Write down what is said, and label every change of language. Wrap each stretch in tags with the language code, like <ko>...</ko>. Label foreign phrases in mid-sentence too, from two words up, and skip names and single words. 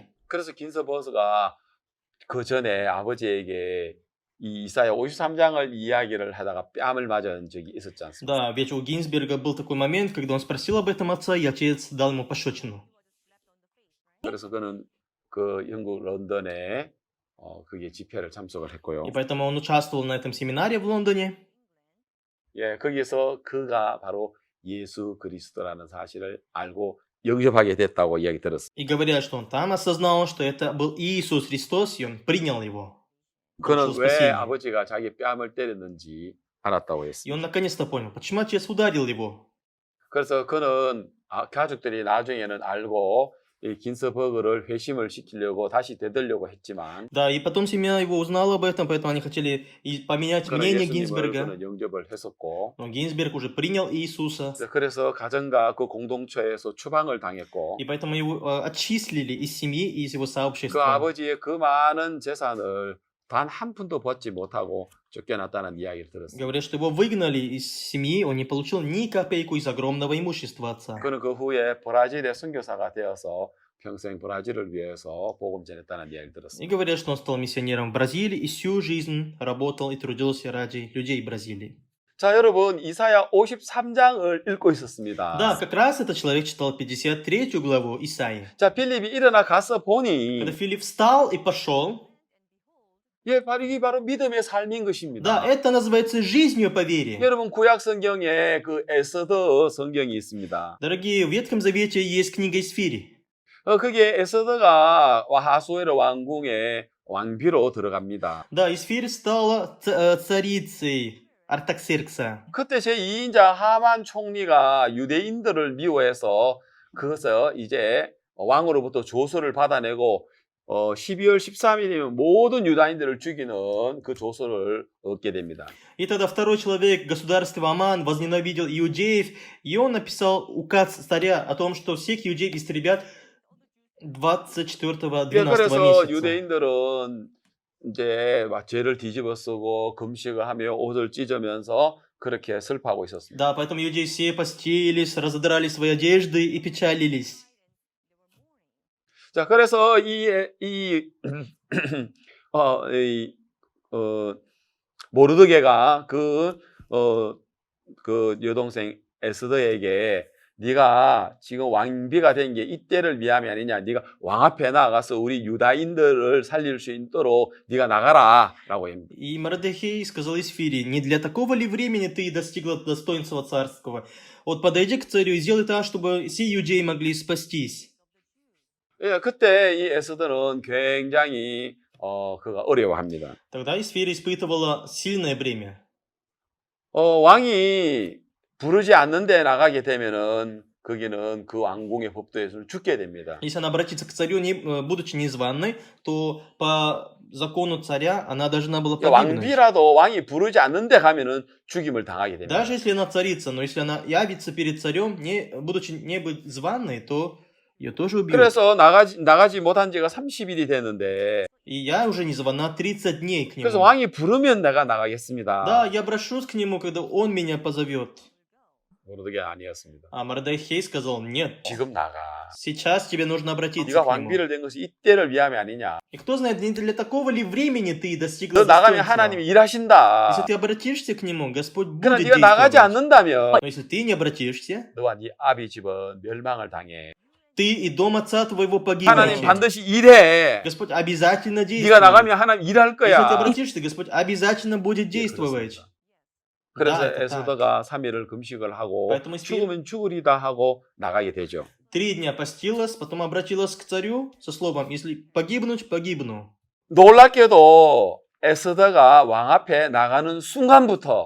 <ko>그래서 긴스버그가 그 전에 아버지에게 이 이사야 53장을 이야기를 하다가 뺨을 맞은 적이 있었지 않습니까?</ko> <ru>Да, ведь у Гинзберга был такой момент, когда он спросил об этом отца, и отец дал ему пощечину.</ru> <ko>그래서 그는 그 영국 런던에 그게 집회를 참석을 했고요.</ko> <ru>И поэтому он участвовал на этом семинаре в Лондоне.</ru> <ko>예, 거기에서 그가 바로 예수 그리스도라는 사실을 알고 영접하게 됐다고 이야기 들었어요.</ko> <ru>И говорят, что он там осознал, что это был Иисус Христос, и он принял его.</ru> <ko>그는</ko> <ru>получил</ru> <ko>왜</ko> <ru>спасение.</ru> <ko>아버지가 자기 뺨을 때렸는지 알았다고</ko> <ru>И</ru> <ko>했습니다.</ko> <ru>он наконец-то понял, почему отец ударил его.</ru> <ko>그래서 그는 가족들이 나중에는 알고 이 긴스버그를 회심을 시키려고 다시 되돌려고 했지만</ko> <ru>Да, и потом семья его узнала об этом, поэтому они хотели поменять</ru> <ko>그는</ko> <ru>мнение</ru> <ko>예수님을</ko> <ru>Гинзберга.</ru> <ko>그는 영접을 했었고</ko> <ru>Но Гинзберг уже принял Иисуса.</ru> <ko>그래서 가정과 그 공동체에서 추방을 당했고</ko> <ru>И поэтому его отчислили из семьи и из его</ru> <ko>그</ko> <ru>сообщества.</ru> <ko>아버지의 그 많은 재산을 단 한 푼도 받지 못하고 쫓겨났다는 이야기를 들었어요.</ko> <ru>Говорят, что его выгнали из семьи, он не получил ни копейку из огромного имущества отца.</ru> <ko>그는 그 후에 브라질의 선교사가 되어서 평생 브라질을 위해서 복음 전했다는 이야기를</ko> <ru>И</ru> <ko>들었어요.</ko> <ru>говорят, что он стал миссионером в Бразилии и всю жизнь работал и трудился ради людей Бразилии.</ru> <ko>자, 여러분 이사야 53장을 읽고 있었습니다.</ko> <ru>Да, как раз этот человек читал 53 главу Исаии.</ru> <ko>자, 필립이 일어나 가서 보니</ko> <ru>Когда Филипп встал и пошел,</ru> <ko>예, 이게 바로 믿음의 삶인</ko> <ru>да,</ru> <ko>것입니다.</ko> <ru>это называется жизнью по вере.</ru> <ko>여러분 구약 성경에 그 에스더 성경이 있습니다.</ko> <ru>Дорогие, в Ветхом Завете есть книга Исфири.</ru> <ko>거기에 에스더가 하수에르 왕궁의 왕비로 들어갑니다.</ko> <ru>Да, Исфирь стала царицей Артаксеркса.</ru> <ko>그때 제2인자 하만 총리가 유대인들을 미워해서 그것을 이제 왕으로부터 조서를 받아내고 12월 13일이면 모든 유다인들을 죽이는 그 조서를 얻게 됩니다.</ko> <ru>И тогда второй человек, государства Аман, возненавидел иудеев, и он написал указ царя о том, что всех иудеев истребят 24-12</ru> <ko>그래서</ko> <ru>месяца.</ru> <ko>유대인들은 이제 막 죄를 뒤집어 쓰고 금식을 하며 옷을 찢으면서 그렇게 슬퍼하고 있었습니다.</ko> <ru>Да, поэтому иудеи все постились, разодрали свои одежды и печалились.</ru> <ko>자, 그래서 모르드게가 그 여동생 에스더에게 네가 지금 왕비가 된 게 이때를 위함이 아니냐. 네가 왕 앞에 나가서 우리 유다인들을 살릴 수 있도록 네가 나가라라고 합니다.</ko> <ru>И Мордехей сказал Исфире: не для такого ли времени ты достигла достоинства царского? Вот подойди к царю и сделай так, чтобы все иудеи могли спастись.</ru> <ko>예, 그때 이 에스더는 굉장히 그가 어려워합니다.</ko> <ru>Тогда Исфирь испытывала сильное бремя.</ru> <ko>왕이 부르지 않는데 나가게 되면은 거기는 그 왕궁의 법도에서 죽게 됩니다.</ko> <ru>Если она обратится к царю, будучи незваной, то по закону царя она должна была погибнуть.</ru> <ko>왕비라도 왕이 부르지 않는데 가면은 죽임을 당하게 됩니다.</ko> <ru>Даже если она царица, но если она явится перед царем, будучи не быть званой, то ее тоже убьют.</ru> <ko>그래서 나가지 못한 지가 30일이 됐는데</ko> <ru>И я уже не звана 30 дней к</ru> <ko>그래서</ko> <ru>нему.</ru> <ko>왕이 부르면 내가 나가겠습니다.</ko> <ru>Да, я обращусь к нему, когда он меня позовет.</ru> <ko>모르게 아니었습니다.</ko> <ru>А Мордехей сказал: нет,</ru> <ko>지금 나가.</ko> <ru>сейчас тебе нужно обратиться</ru> <ko>네가</ko> <ru>к нему.</ru> <ko>왕비를 된 것이 이때를 위함이 아니냐.</ko> <ru>И кто знает, не для такого ли времени ты</ru> <ko>너</ko> <ru>достигла</ru> <ko>나가면</ko> <ru>достоинства?</ru> <ko>하나님이 일하신다.</ko> <ru>Если ты обратишься к нему, Господь</ru> <ko>그러나</ko> <ru>будет</ru> <ko>네가 나가지</ko> <ru>действовать.</ru> <ko>않는다면</ko> <ru>Но если ты не обратишься,</ru> <ko>너와 네 아비 집은 멸망을 당해.</ko> <ru>ты и дом отца твоего</ru> <ko>하나님</ko> <ru>погибнете.</ru> <ko>반드시 일해.</ko> <ru>Господь обязательно</ru> <ko>네가</ko> <ru>действует.</ru> <ko>나가면 하나님 일할</ko> <ru>Если ты</ru> <ko>거야.</ko> <ru>обратишься, Господь обязательно будет</ru> <ko>예,</ko> <ru>действовать.</ru> <ko>그렇습니다. 그래서</ko> <ru>Да, это так.</ru> <ko>에스더가 3일을 금식을 하고</ko> <ru>Поэтому Эстер</ru> <ko>죽으면 죽으리다 하고 나가게 되죠.</ko> <ru>3 дня постилась, потом обратилась к царю со словом: «Если погибнуть, погибну».</ru> <ko>놀랍게도 에스더가 왕 앞에 나가는 순간부터</ko>